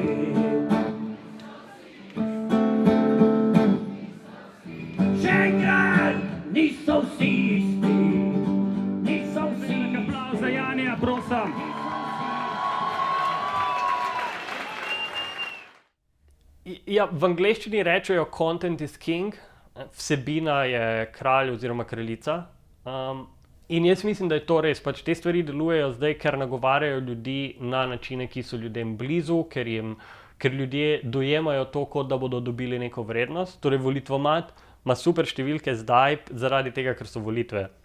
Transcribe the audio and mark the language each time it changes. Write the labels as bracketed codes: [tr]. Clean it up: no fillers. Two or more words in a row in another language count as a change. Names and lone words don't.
[sl] Še enkrat, niso vsi isti, niso vsi isti. Aplavz za Janija, prosim. Ja, v angleščini rečejo [en] content is king, [sl] vsebina je kralj oziroma kraljica. In jaz mislim, da je to res, pač te stvari delujejo zdaj, ker nagovarjajo ljudi na načine, ki so ljudem blizu, ker ljudje dojemajo to, kot da bodo dobili neko vrednost. Torej volitvomat ima super številke zdaj zaradi tega, ker so volitve.